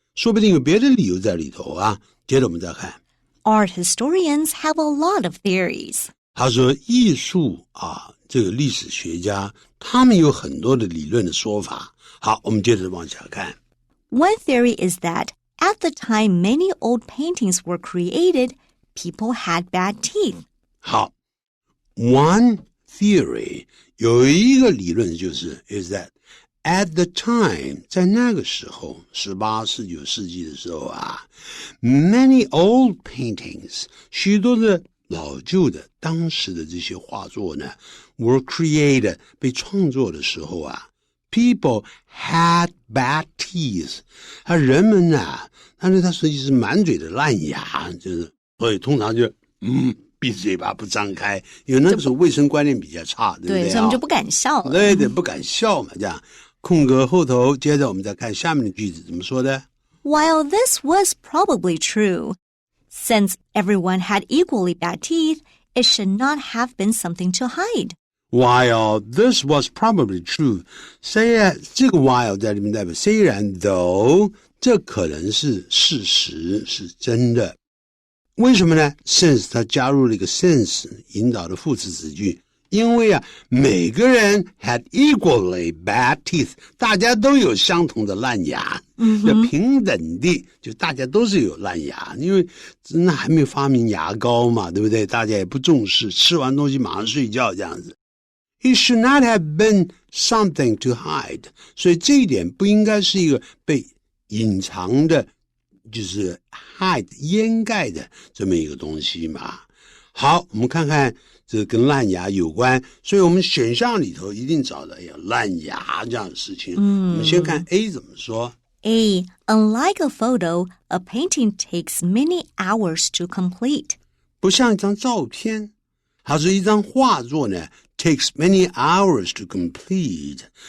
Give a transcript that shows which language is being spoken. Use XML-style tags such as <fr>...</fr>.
<zh>说不定有别的理由在里头啊。接着我们再看。</zh> <en>Art historians have a lot of theories.</en> <zh>他说艺术啊，这个历史学家他们有很多的理论的说法。好，我们接着往下看。</zh> <en>One theory is that at the time many old paintings were created, people had bad teeth.</en> <zh>好 ，one theory 有一个理论就是</zh> <en>is that at the time</en> <zh>在那个时候18、19世纪的时候啊，</zh> <en>many old paintings</en> <zh>许多的老旧的当时的这些画作呢</zh> <en>were created</en> <zh>被创作的时候啊</zh> <en>people had bad teeth</en> <zh>人们啊他实际是满嘴的烂牙，就是所以通常就闭嘴巴不张开，因为那个时候卫生观念比较差，对不对？对，所以我们就不敢笑了。对，不敢笑嘛，这样空格后头，接着我们再看下面的句子怎么说的。</zh> <en>While this was probably true,Since everyone had equally bad teeth, it should not have been something to hide. While this was probably true,</en> <zh>虽然这个 while 在里面代表虽然 though 这可能是事实是真的，为什么呢 ？Since 它加入了一个 since 引导的副词子句，因为啊每个人</zh> <en>had equally bad teeth，</en> <zh>大家都有相同的烂牙。要平等的，就大家都是有烂牙，因为那还没有发明牙膏嘛，对不对？大家也不重视，吃完东西马上睡觉这样子。</zh> <en>It should not have been something to hide，</en> <zh>所以这一点不应该是一个被隐藏的，就是 hide 掩盖的这么一个东西嘛。好，我们看看这跟烂牙有关，所以我们选项里头一定找到有烂牙这样的事情。我们先看 A 怎么说。</zh> <en>A. Unlike a photo, a painting takes many hours to complete.</en> <zh>不像一张照片，它是一张画作呢</zh> <en>takes many hours to complete.</en>